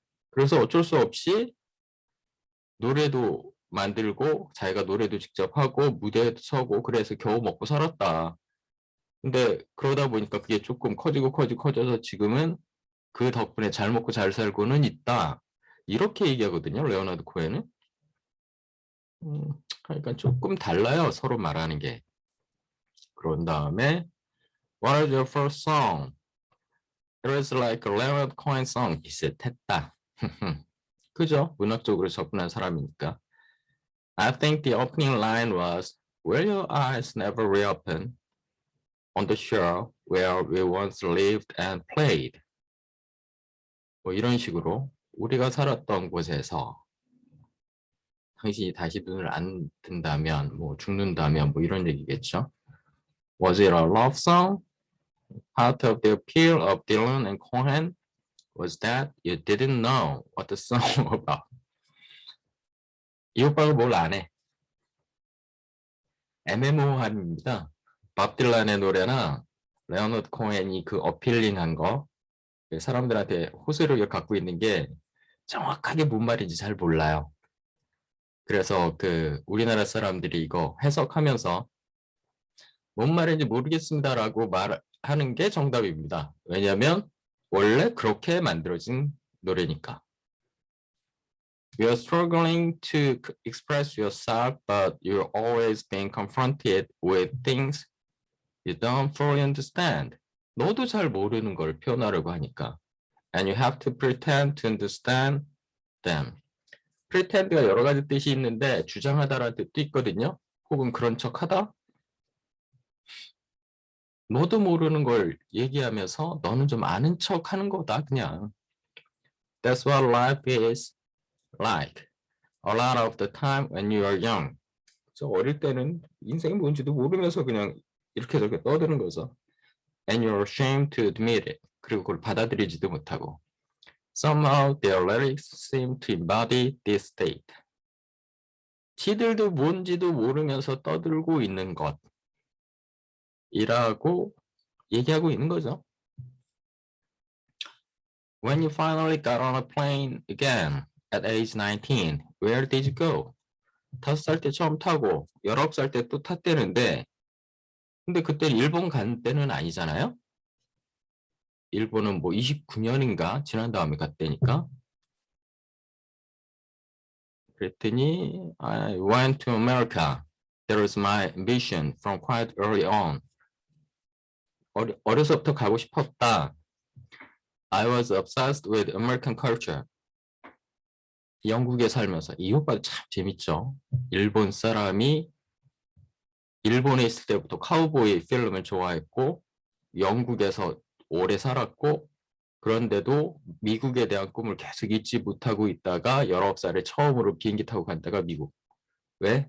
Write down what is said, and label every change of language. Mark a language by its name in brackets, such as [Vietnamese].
[Korean] 그래서 어쩔 수 없이 노래도 만들고 자기가 노래도 직접 하고 무대에도 서고 그래서 겨우 먹고 살았다. 근데 그러다 보니까 그게 조금 커져서 지금은 그 덕분에 잘 먹고 잘 살고는 있다. 이렇게 얘기하거든요, 레오나드 코헨은. 그러니까 조금 달라요, 서로 말하는 게. 그런 다음에 [English] What is your first song? It was like a Leonard Cohen song. [Korean] 비슷했다. 그죠? 문학적으로 접근한 사람이니까. [English] I think the opening line was, Will your eyes never reopen on the shore where we once lived and played? [Korean] 뭐 이런 식으로 우리가 살았던 곳에서 당신이 다시 눈을 안 뜬다면, 뭐 죽는다면, 뭐 이런 얘기겠죠. [English] Was it a love song? Part of the appeal of Dylan and Cohen was that you didn't know what the song was about. [Korean] 이 오빠가 뭘 안 해. 애매모호함입니다. 밥 딜란의 노래나 레오너드 코헨이 그 어필링한 거, 사람들한테 호소력을 갖고 있는 게 정확하게 뭔 말인지 잘 몰라요. 그래서 우리나라 사람들이 이거 해석하면서 뭔 말인지 모르겠습니다라고 말하는 게 정답입니다. 왜냐하면 원래 그렇게 만들어진 노래니까. [English] You are struggling to express yourself, but you're always being confronted with things you don't fully understand. [Korean] 너도 잘 모르는 걸 표현하려고 하니까. [English] And you have to pretend to understand them. [Korean] pretend가 여러 가지 뜻이 있는데 주장하다라는 뜻도 있거든요. 혹은 그런 척하다. 너도 모르는 걸 얘기하면서 너는 좀 아는 척하는 거다 그냥. [English] That's what life is like. A lot of the time when you are young. [Korean] 저 어릴 때는 인생이 뭔지도 모르면서 그냥 이렇게 저렇게 떠드는 거죠. [English] And you're ashamed to admit it. [Korean] 그리고 그걸 받아들이지도 못하고. [English] Somehow their lyrics seem to embody this state. [Korean] 지들도 뭔지도 모르면서 떠들고 있는 것이라고 얘기하고 있는 거죠. [English] When you finally got on a plane again at age 19, where did you go? [Korean] 5살 때 처음 타고 19살 때 또 탔대는데 근데 그때 일본 간 때는 아니잖아요. 일본은 뭐 29년인가 지난 다음에 갔대니까. 그랬더니 [English] I went to America. That was my ambition from quite early on. [Korean] 어려서부터 가고 싶었다. [English] I was obsessed with American culture. [Korean] 영국에 살면서 이 오빠 참 재밌죠. 일본 사람이 일본에 있을 때부터 카우보이 필름을 좋아했고 영국에서 오래 살았고 그런데도 미국에 대한 꿈을 계속 잊지 못하고 있다가 19살에 처음으로 비행기 타고 간 데가 미국. 왜?